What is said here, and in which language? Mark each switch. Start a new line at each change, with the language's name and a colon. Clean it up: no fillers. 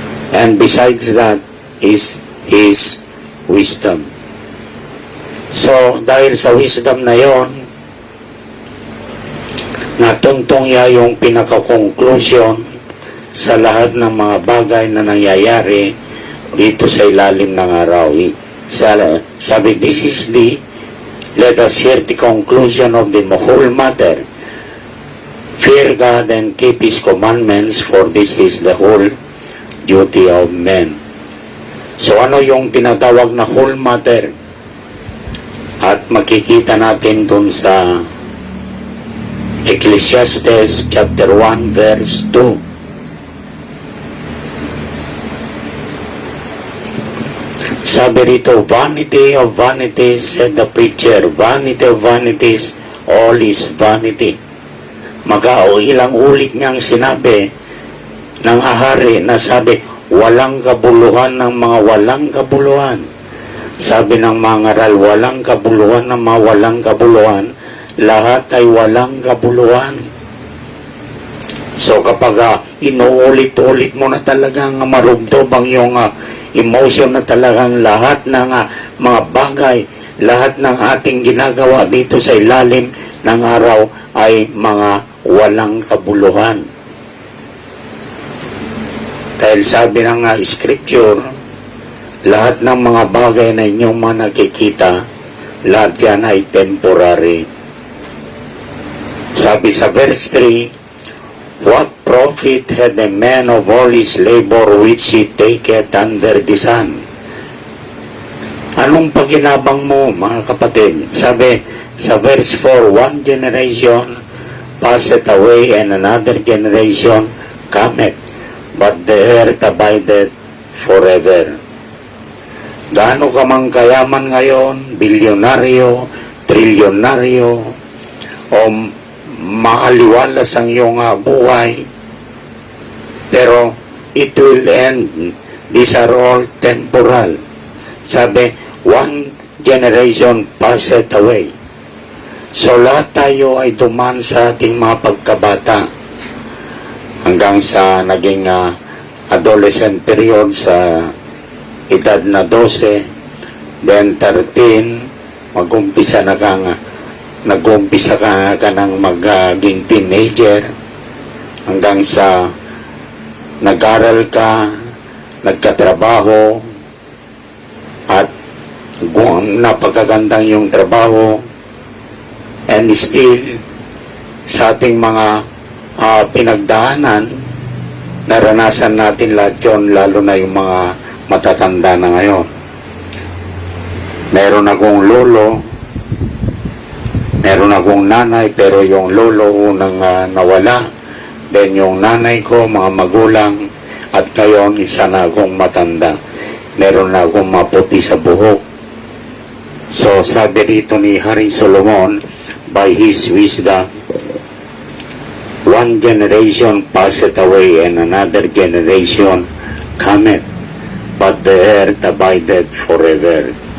English: And besides that is his wisdom.
Filipino: So, dahil sa wisdom na yon, natuntong niya yung pinaka-conclusion sa lahat ng mga bagay na nangyayari dito sa ilalim ng araw.
English: Sabi, this is let us hear the conclusion of the whole matter. Fear God and keep His commandments, for this is the whole duty of men.
Filipino: So ano yung tinatawag na
English: whole matter?
Filipino: At makikita natin dun sa Ecclesiastes chapter 1 verse 2. Sabi rito,
English: vanity of vanities, said the preacher. Vanity of vanities, all is vanity.
Filipino: Ilang ulit niyang sinabi ng ahari na sabi, walang kabuluhan ng mga walang kabuluhan. Sabi ng mga ngaral, walang kabuluhan ng mga walang kabuluhan. Lahat ay walang kabuluhan. So kapag inuulit-ulit mo na talagang marugdob ang iyong emotion na talagang lahat ng mga bagay, lahat ng ating ginagawa dito sa ilalim ng araw ay mga walang kabuluhan. Dahil sabi ng scripture, lahat ng mga bagay na inyong mga nakikita, lahat yan ay temporary. Sabi sa
English: verse 3, what profit had a man of all his labor which he taketh under the sun?
Filipino: Anong paginabang mo, mga kapatid? Sabi sa verse 4,
English: one generation passeth away and another generation cometh, but the earth abideth forever.
Filipino: Gaano ka mang kayaman ngayon, bilyonaryo, trilyonaryo, o maaliwalas ang iyong buhay, pero
English: it will end. These are all temporal. Sabi, one generation passeth away.
Filipino: So lahat tayo ay duman sa ating mga pagkabata hanggang sa naging
English: adolescent period
Filipino: sa edad na 12, then 13, mag-umpisa na nag-umpisa ka ng maging teenager hanggang sa nag-aral ka, nagkatrabaho, at napakagandang yung trabaho,
English: And still,
Filipino: sa ating mga pinagdaanan, naranasan natin lahat yun, lalo na yung mga matatanda na ngayon. Meron akong lolo, meron akong nanay, pero yung lolo unang nawala. Then yung nanay ko, mga magulang, at ngayon isa na akong matanda. Meron na akong maputi sa buhok. So sabi dito ni Haring Solomon,
English: by his wisdom, one generation passeth away and another generation cometh, but the earth abideth forever.